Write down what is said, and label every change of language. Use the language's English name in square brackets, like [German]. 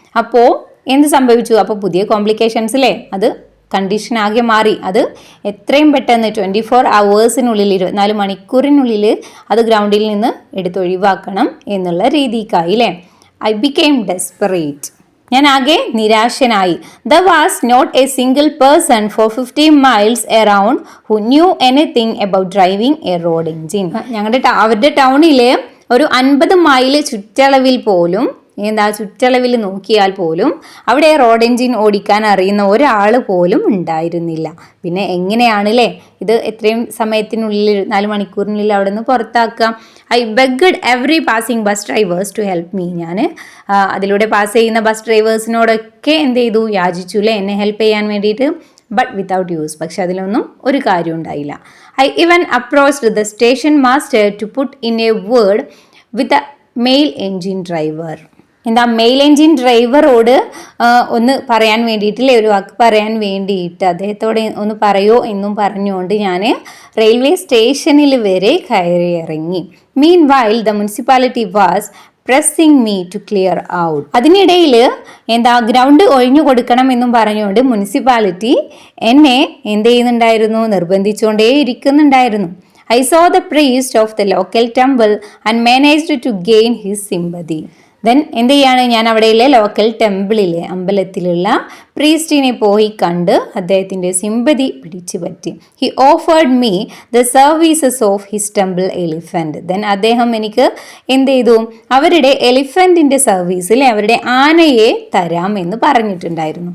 [Malayalam] അപ്പോൾ എന്ത് സംഭവിച്ചു, അപ്പോൾ പുതിയ കോംപ്ലിക്കേഷൻസ് അല്ലേ, അത് കണ്ടീഷൻ ആകെ മാറി. അത് എത്രയും പെട്ടെന്ന് 24 hours-നുള്ളിൽ 24 മണിക്കൂറിനുള്ളിൽ അത് ഗ്രൗണ്ടിൽ നിന്ന് എടുത്തൊഴിവാക്കണം എന്നുള്ള രീതിക്കായി അല്ലേ. [English] I became desperate. [Malayalam] ഞാൻ ആകെ നിരാശനായി. [English] There was not a single person for 50 miles around who knew anything about driving a road engine. [Malayalam] അവരുടെ ടൗണിൽ ഒരു 50 മൈൽ ചുറ്റളവിൽ പോലും ചുറ്റളവിൽ നോക്കിയാൽ പോലും അവിടെ റോഡ് എൻജിൻ ഓടിക്കാൻ അറിയുന്ന ഒരാൾ പോലും ഉണ്ടായിരുന്നില്ല. പിന്നെ എങ്ങനെയാണല്ലേ ഇത് എത്രയും സമയത്തിനുള്ളിൽ 4 മണിക്കൂറിനുള്ളിൽ അവിടെ നിന്ന് പുറത്താക്കാം. [English] I begged every passing bus drivers to help me. [Malayalam] ഞാൻ അതിലൂടെ പാസ് ചെയ്യുന്ന ബസ് ഡ്രൈവേഴ്സിനോടൊക്കെ എന്ത് ചെയ്തു, യാചിച്ചു അല്ലേ എന്നെ ഹെൽപ്പ് ചെയ്യാൻ വേണ്ടിയിട്ട്. [English] But without use. [Malayalam] പക്ഷെ അതിലൊന്നും ഒരു കാര്യം ഉണ്ടായില്ല. [English] I even approached the station master to put in a word with a mail engine driver. [Malayalam] എന്താ മെയിൽ എൻജിൻ ഡ്രൈവറോട് ഒന്ന് പറയാൻ വേണ്ടിയിട്ടില്ലേ, ഒരു വാക്ക് പറയാൻ വേണ്ടിയിട്ട് അദ്ദേഹത്തോട് ഒന്ന് പറയോ എന്നും പറഞ്ഞുകൊണ്ട് ഞാൻ റെയിൽവേ സ്റ്റേഷനിൽ വരെ കയറി ഇറങ്ങി. [English] Meanwhile the municipality was pressing me to clear out. [Malayalam] അതിനിടയിൽ എന്താ ഗ്രൗണ്ട് ഒഴിഞ്ഞു കൊടുക്കണം എന്നും പറഞ്ഞുകൊണ്ട് മുനിസിപ്പാലിറ്റി എന്നെ എന്ത് ചെയ്യുന്നുണ്ടായിരുന്നു, നിർബന്ധിച്ചുകൊണ്ടേ ഇരിക്കുന്നുണ്ടായിരുന്നു. [English] I saw the priest of the local temple and managed to gain his sympathy. [Malayalam] Then എന്ത് ചെയ്യാണ്, ഞാൻ അവിടെയുള്ള ലോക്കൽ ടെമ്പിളിലെ അമ്പലത്തിലുള്ള പ്രീസ്റ്റിനെ പോയി കണ്ട് അദ്ദേഹത്തിൻ്റെ സിമ്പതി പിടിച്ചു പറ്റി. [English] He offered me the services of his temple elephant. [Malayalam] Then അദ്ദേഹം എനിക്ക് എന്ത് ചെയ്തു, അവരുടെ എലിഫൻറ്റിൻ്റെ സർവീസിൽ അവരുടെ ആനയെ തരാം എന്ന് പറഞ്ഞിട്ടുണ്ടായിരുന്നു.